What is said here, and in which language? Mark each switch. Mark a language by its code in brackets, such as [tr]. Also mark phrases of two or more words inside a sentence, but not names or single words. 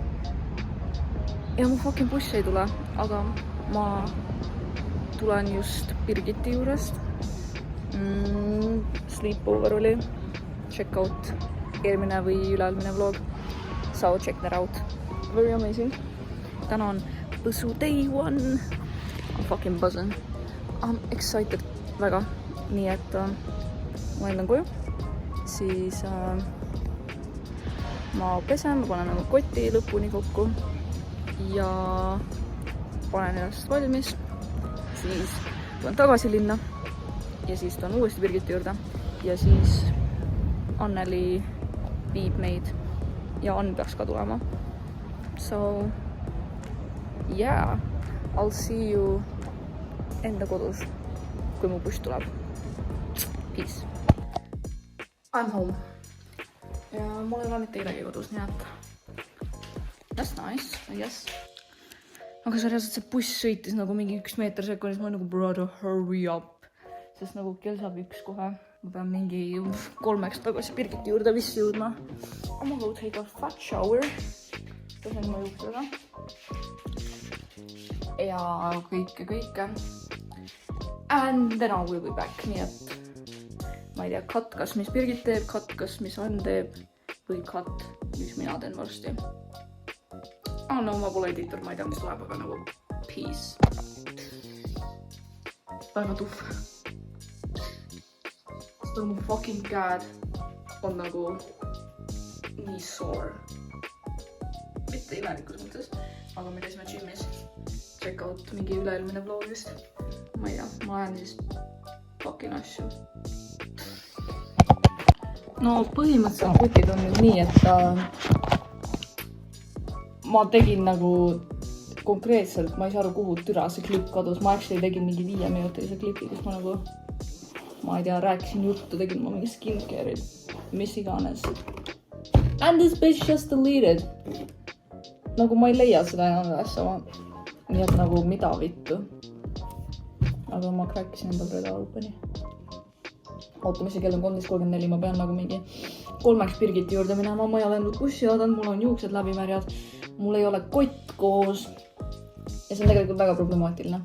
[et] Ja mu fucking buss ei tule, aga ma tulen just Birgiti juurest. Sleepover oli. [en] Check out [et] eelmine või ülealmine vlog. [en] So check that out. Very amazing. [et] Täna on Võsu [en] day one. I'm fucking buzzing. I'm excited väga. [et] Nii et ma lendan koju. Siis ma pesen, ma panen koti lõpuni kokku ja panen ennast valmis. Siis tulen tagasi linna ja siis tulen uuesti Birgiti juurde ja siis Anneli viib meid ja Ann peaks ka tulema. [en] So yeah, I'll see you [et] enda kodus, kui mu buss tuleb. [en] Peace. I'm home. [et] Ja mul ei ole mitte kedagi kodus, nii et [en] that's nice, I guess. [et] Aga see reaalselt see buss sõitis nagu mingi 1 meeter sekundis, ma olen nagu [en] brother, hurry up. [et] Sest nagu kell saab 1 kohe. Ma pean mingi 3 tagasi Birgiti juurde vist jõudma. [en] I'm gonna go take a fat shower. [et] Pesen ma juuksega. Ja kõike. [en] And then I will be back, [et] nii et ma ei tea, cut kas mis Birgit teeb, cut kas mis Ann teeb või cut mis mina teen varsti. No ma pole editor, ma ei tea mis tuleb, aga nagu peace. Väga tuhv. Seda mu fucking käed on nagu nii sore. Mitte imelikus mõttes, aga me käisime gymis. [en] Check out [et] mingi üleelmine vlogist. Ma ei tea, ma lähen siis fucking asju. No põhimõtteliselt kutid on nüüd nii, et ma tegin nagu konkreetselt, ma ei saa aru kuhu türa see klipp kadus. Ma actually tegin mingi 5-minutilise klipi, kus ma nagu, ma ei tea, rääkisin juttu, tegin ma mingi skincare'id, mis iganes. [en] And this bitch just deleted. [et] Nagu ma ei leia seda enam asja, nii et nagu mida vittu. Aga ma kräkkisin enda Breda Openi. Oota, mis see kell on 13.34, ma pean nagu mingi 3 Birgiti juurde minema, ma ei ole endud bussi oodanud, mul on juuksed läbimärjad, mul ei ole kott koos ja see on tegelikult väga problemaatiline.